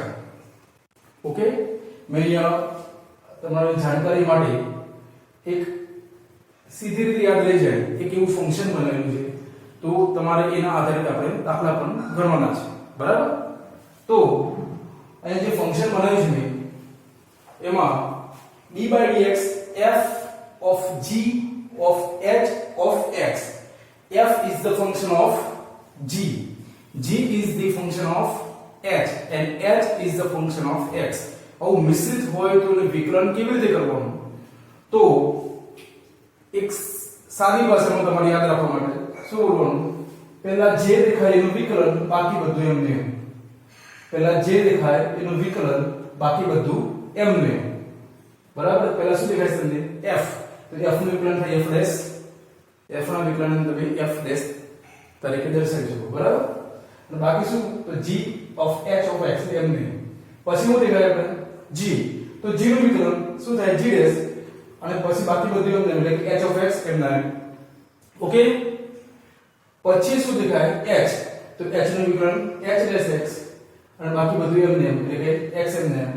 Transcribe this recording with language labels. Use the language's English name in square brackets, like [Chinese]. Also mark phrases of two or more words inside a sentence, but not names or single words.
[Gujarati] ઓકે, મેં અહીંયા તમારી જાણકારી માટે એક સીધી રીતે યાદ રહી જાય એક એવું ફંક્શન બનાવ્યું છે, તો તમારે એના આધારે આપણે દાખલા પણ ગણવાના છે, બરાબર। તો અહીંયા જે ફંક્શન બનાવ્યું છે મેં એમાં [English] d/dx f of g of h of x. f is the function of g is the function of h and h is the function of x. [Gujarati] આવું મિશ્રિત હોય તો એને વિકલન કેવી રીતે કરવાનું? તો એક સાદી ભાષામાં તમારે યાદ રાખવા માટે શું બોલવાનું? પહેલા જે દેખાય એનું વિકલન, બાકી બધું એમને એમ। પહેલા જે દેખાય એનું વિકલન, બાકી બધું એમને એમ, બરાબર। પહેલા શું દેખાય છે તમને? f, તો f નું વિકલન થાય f ડેશ, f ના વિકલન તમે f ડેશ તરીકે દર્શાવી શકો, બરાબર। અને બાકી શું? તો [English] g of h of x [Gujarati] એમને પછી શું દેખાય આપણે? g, તો g નું વિકલન શું થાય? g ડેશ અને પછી બાકી બધું એમને એટલે કે [English] h of x [Gujarati] એમના એમ। ઓકે, પછી શું દેખાય? h, તો h નું વિકલન h ડેશ x અને બાકી બધું એમને એમ એટલે કે x એમને એમ।